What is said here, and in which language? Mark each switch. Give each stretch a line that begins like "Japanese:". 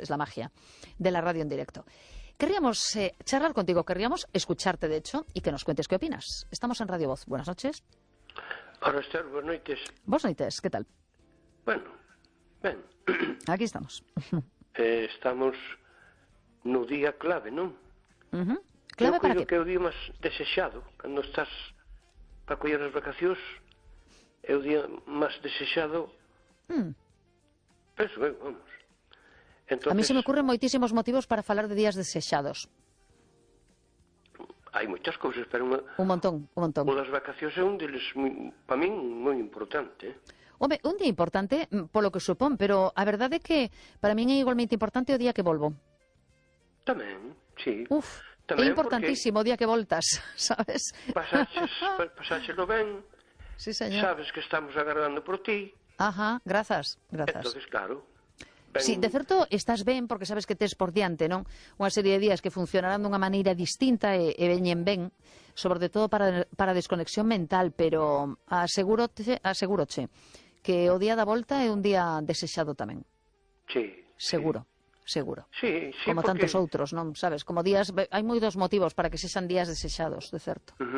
Spanish: Es la magia de la radio en directo. Querríamos charlar contigo, querríamos escucharte, de hecho, y que nos cuentes qué opinas. Estamos en Radio Voz. Buenas noches. Hola, Esther. Buenas noches. Buenas noches. ¿Qué tal? Bueno, bien. Aquí estamos. Estamos en un día clave, ¿no? Clave para ti.
Galician: Que é o día máis desexado cando estás para coller as vacacións. É o día máis desexado. Penso, vamos.
Spanish: Entonces, a mí se me ocurren
Galician: moitísimos motivos para falar de días desexados. Hai moitas cousas, pero un montón. O das vacacións é un deles, para min, moi importante. Home, un día importante, polo que supón, pero a verdade é que para min é igualmente importante o día que volvo. Tamén, sí. Uf. É importantísimo o día que voltas, sabes? Pasáxelo ben. Sí, señor. Sabes que estamos agardando por ti. Ajá, grazas. Entonces, claro. Ben... Sí, de certo, estás ben porque sabes que tes por diante, non? Unha serie de días que funcionarán dunha maneira distinta e veñen ben, sobre todo para desconexión mental, pero asegúroche que o día da volta é un día desexado tamén. Sí. Seguro. Sí. Seguro. Sí, sí. Como porque... tantos outros, non? Sabes, como días... Hai moi dos motivos para que sexan días desexados, de certo.